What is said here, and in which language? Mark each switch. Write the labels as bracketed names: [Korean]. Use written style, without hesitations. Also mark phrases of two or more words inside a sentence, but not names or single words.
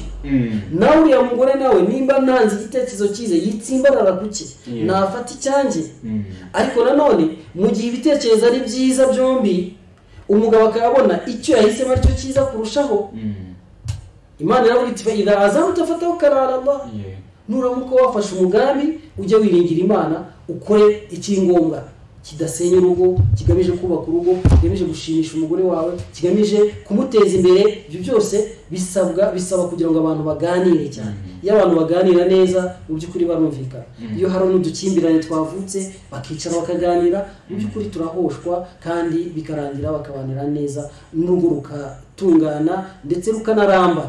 [Kinyarwanda] nawe uriya mugore nawe nimba ntanze igitekerezo cyiza yitsimbarara kuki nafata icyanjye. ariko nanone mu gihe ibitekerezo ari byiza byombi umugabo akabona icyo yahisemo aricyo cyiza kurushaho, Imana iravuga iti [Arabic] إذا عزمت فتوكل على الله. [Kinyarwanda] nuramuka wafashe umugambi ujye wiringira Imana ukore ikingombwa kidasenya urugo, kigamije kubaka urugo, kigamije gushimisha umugore wawe, kigamije kumuteza imbere. ibyo byose bisaba kugira ngo abantu baganire cyane. iyo abantu baganira neza mu by'ukuri barumvikana. iyo hari n'udukimbirane twavutse bakicara bakaganira mu by'ukuri turahoshwa kandi bikarangira bakabanira neza, n'urugo rukatungana ndetse rukanaramba.